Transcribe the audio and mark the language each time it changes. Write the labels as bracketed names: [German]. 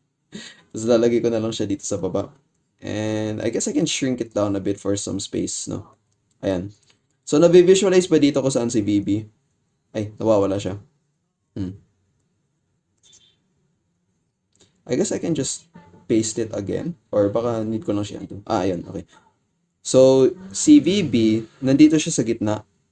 [Filipino] Tapos lalagay ko na lang siya dito sa baba. [English] And I guess I can shrink it down a bit for some space, no? Ayan. [Filipino] So, nabivisualize ba dito ko saan si BB? Ay, nawawala siya. [English] I guess I can just paste it again. [Filipino] Or baka need ko lang siya. Ayun, okay. So, si VB, nandito siya sa gitna.